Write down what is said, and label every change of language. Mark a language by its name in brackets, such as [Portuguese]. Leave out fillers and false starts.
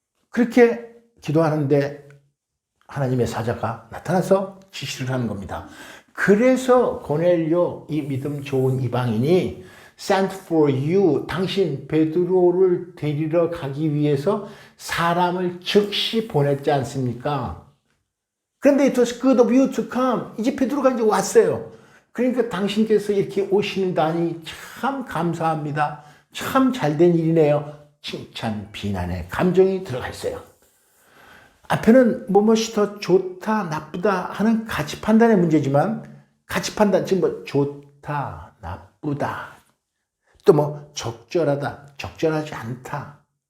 [Korean] 그렇게 기도하는데 하나님의 사자가 나타나서 지시를 하는 겁니다. 그래서 고넬료 이 믿음 좋은 이방인이 [English] sent for you [Korean] 당신 베드로를 데리러 가기 위해서 사람을 즉시 보냈지 않습니까? [English] 그런데 it was good of you to come. [Korean] 이제 베드로가 이제 왔어요. 그러니까 당신께서 이렇게 오시는다니 참 감사합니다. 참 잘된 일이네요. 칭찬, 비난의 감정이 들어가 있어요. 앞에는 무엇이 더 좋다, 나쁘다 하는 가치 판단의 문제지만 가치 판단, 지금 뭐 좋다, 나쁘다, 또 뭐 적절하다, 적절하지 않다,